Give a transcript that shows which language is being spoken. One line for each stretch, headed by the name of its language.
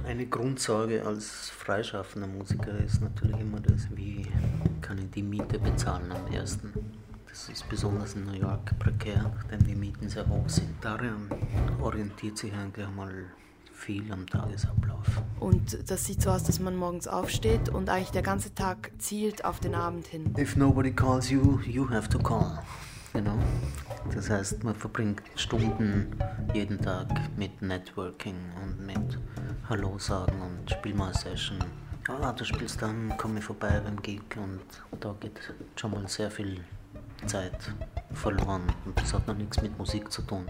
German: Eine Grundsorge als freischaffender Musiker ist natürlich immer das, wie kann ich die Miete bezahlen am ersten. Das ist besonders in New York prekär, denn die Mieten sehr hoch sind. Darin orientiert sich eigentlich einmal viel am Tagesablauf. Und das sieht so aus, dass man morgens aufsteht und eigentlich der ganze Tag zielt auf den Abend hin.
English: If nobody calls you, you have to call. You know?
German: Das heißt, man verbringt Stunden jeden Tag mit Networking und mit Hallo sagen und spiel mal Session. Ah, du spielst dann, komm ich vorbei beim Gig und da geht schon mal sehr viel Zeit verloren und das hat noch nichts mit Musik zu tun.